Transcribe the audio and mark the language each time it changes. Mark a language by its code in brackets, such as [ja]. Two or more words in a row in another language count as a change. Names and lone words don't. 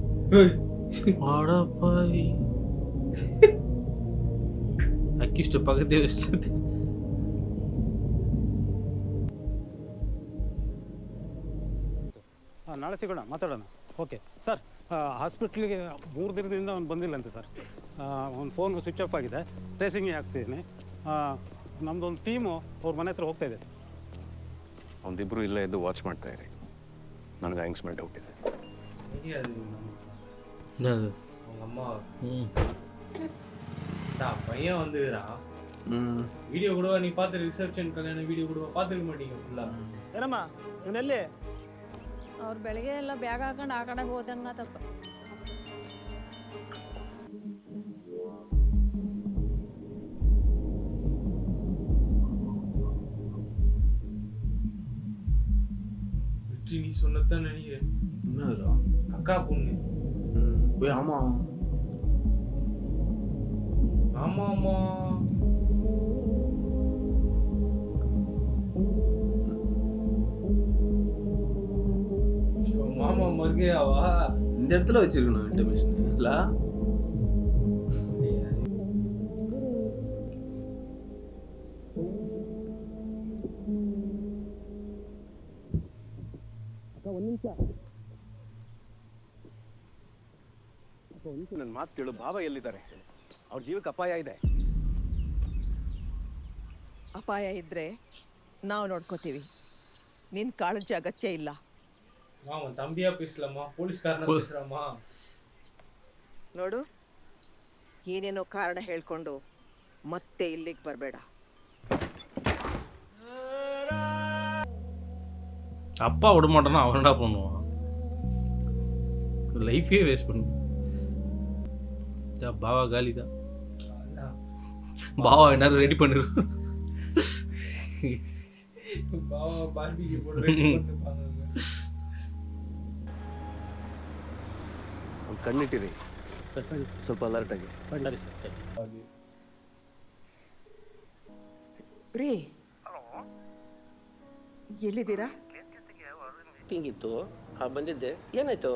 [ta] அடப்பாவி அக்கிஷ்ட பக்கத்தே வச்சுட்டு [kn] ನಾಳೆ ಸಿಗೋಣ ಮಾತಾಡೋಣ. ಓಕೆ ಸರ್, ಹಾಸ್ಪಿಟ್ಲಿಗೆ 3 ದಿನದಿಂದ ಅವ್ನು ಬಂದಿಲ್ಲಂತೆ ಸರ್. ಅವ್ನ [en] phone switch off [kn] ಆಗಿದೆ, ಟ್ರೇಸಿಂಗಿಗೆ ಹಾಕ್ಸಿದ್ದೀನಿ. ನಮ್ಮದೊಂದು ಟೀಮು ಅವ್ರ ಮನೆ ಹತ್ರ ಹೋಗ್ತಾ ಇದೆ ಸರ್. ಒಂದಿಬ್ಬರು ಇಲ್ಲೇ ಇದ್ದು ವಾಚ್ ಮಾಡ್ತಾ ಇರಿ. ನನಗೆ ಹ್ಯಾಂಗ್ಸ್ ಮೇಲೆ ಡೌಟ್ ಇದೆ. [ta] அவங்க அம்மா பையன் வந்துக்கிறான். வீடியோ கூட நீ பார்த்து ரிசப்ஷன் கல்யாண வீடியோ கூட பார்த்துருக்க மாட்டீங்க ஃபுல்லா. [kn] ಏನಮ್ಮ ಇವನೆಲ್ಲಿ? ಅವ್ರು ಬೆಳಗ್ಗೆ ಎಲ್ಲ ಬ್ಯಾಗ್ ಹಾಕೊಂಡು ಆ ಕಡೆ ಹೋದಂಗ ತಪ್ಪ. [ta] நீ சொன்னதான் நினைக்கிறேன். என்னடா அக்கா பொண்ணு. ஓய் ஆமா ஆமா ஆமா மாமா மர்கையாவா? இந்த இடத்துல வச்சிருக்கணும் இன்டர்மிஷன் இல்ல? [kn] ನನ್ನ ಮಾತು ಕೇಳು. ಭಾವ ಎಲ್ಲಿದ್ದಾರೆ? ಅವ್ರ ಜೀವಕ್ಕೆ ಅಪಾಯ ಇದೆ. ಅಪಾಯ ಇದ್ರೆ ನಾವು ನೋಡ್ಕೋತೀವಿ. ನಿನ್ನ ಕಾಳಜಿ ಅಗತ್ಯ ಇಲ್ಲ. [ta] அவன் தம்பியா பேசலாமா, போலீஸ்காரனா பேசுறாமா? [kn] ನೋಡು, ಏನೇನೋ ಕಾರಣ ಹೇಳ್ಕೊಂಡು ಮತ್ತೆ ಇಲ್ಲಿಗೆ ಬರಬೇಡ. [ta] அப்பா விட மாட்டானா அவன் என்ன பண்ணுவான்? [en] life waste [ta] பண்ணு. பாவா காலி தான். பாவா என்ன ரெடி பண்ணிரு. பாவா பார்பிக்யூ போட்டு ரெடி பண்ணிருப்பாங்க. [kn] ಒಂದು ಕಣ್ಣಿಟ್ಟಿರಿ, ಸ್ವಲ್ಪ ಅಲರ್ಟ್ ಆಗಿ. ಸರಿ ಸರ್, ಸರಿ. ರೀ, ಎಲ್ಲಿದ್ದೀರಾ? ಹಿಂಗಿತ್ತು ಬಂದಿದ್ದೆ. ಏನಾಯ್ತು?